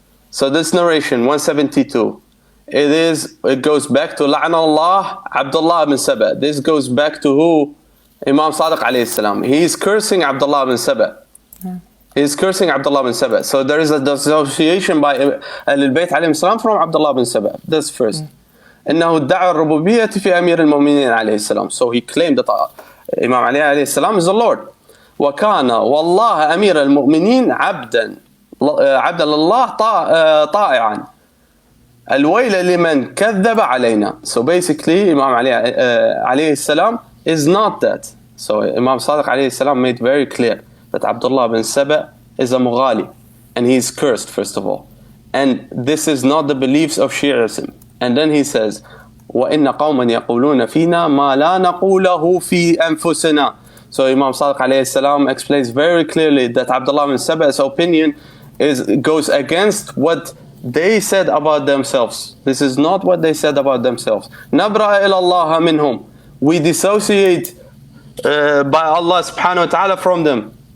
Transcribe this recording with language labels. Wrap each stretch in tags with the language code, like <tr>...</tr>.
<en>So this narration 172, it goes back to La'na Allah Abdullah bin Saba. This goes back to who? Imam Sadiq alayhi salam. He is cursing Abdullah bin Saba. He is cursing Abdullah bin Saba. So there is a dissociation by Ahlul Bayt alayhi salam from Abdullah bin Saba. That's first.</en> <ar>إنه ادعى الربوبية في أمير المؤمنين عليه السلام.</ar> <en>So he claimed that Imam Ali alayhi salam is the Lord.</en> <ar>وكان والله أمير المؤمنين عبدا لله طائعا الويل لمن كذب علينا.</ar> <en>So basically Imam Ali alayhi salam is not that. So Imam Sadiq alayhi salam made very clear that Abdullah bin Saba is a Mughali and he is cursed first of all. And this is not the beliefs of Shi'ism. And then he says</en> <ar>وَإِنَّ قَوْمًا يَقُولُونَ فِينَا مَا لَا نَقُولَهُ فِي أَنفُسِنَا.</ar> <en>So Imam Sadiq alayhi salam explains very clearly that Abdullah bin Saba's opinion goes against what they said about themselves. This is not what they said about themselves.</en> <ar>نَبْرَأَ إِلَى اللَّهَ مِنْهُمْ.</ar> <en>We dissociate by Allah subhanahu wa ta'ala from them.</en>